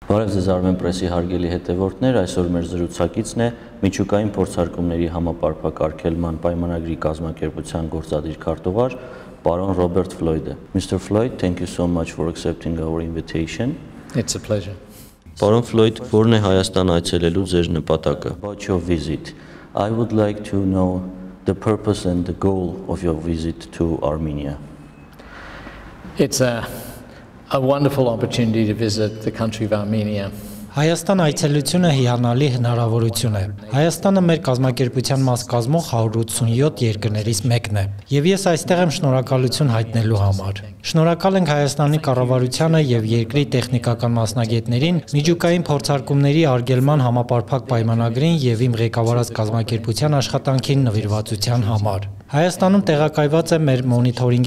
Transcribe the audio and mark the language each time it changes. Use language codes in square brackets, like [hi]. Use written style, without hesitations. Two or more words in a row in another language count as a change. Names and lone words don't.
[hy] Բարև ձեզ Armen Press-ի հարգելի հետևորդներ, այսօր մեր զրուցակիցն է միջուկային փորձարկումների համապարփակ արգելման պայմանագրի կազմակերպության գործադիր քարտուղար պարոն Robert Floyd-ը. [en] Mr. Floyd, thank you so much for accepting our invitation. It's a pleasure. [hy] Պարոն Floyd, որն է Հայաստան այցելելու ձեր նպատակը? [en] About your visit, I would like to know the purpose and the goal of your visit to Armenia. It's a wonderful opportunity to visit the country of Armenia. [hy] Հայաստան այցելությունը հիանալի հնարավորություն է։ Հայաստանը մեր կազմակերպության մաս կազմող 187 երկրներից մեկն է, եւ ես այստեղ եմ շնորհակալություն հայտնելու համար։ Շնորհակալ ենք Հայաստանի կառավարությանը եւ երկրի տեխնիկական մասնագետներին միջուկային փորձարկումների արգելման համապարփակ պայմանագրին եւ իմ ղեկավարած կազմակերպության աշխատանքին նվիրվածության համար։ Հայաստանում տեղակայված է մեր մոնիթորինգի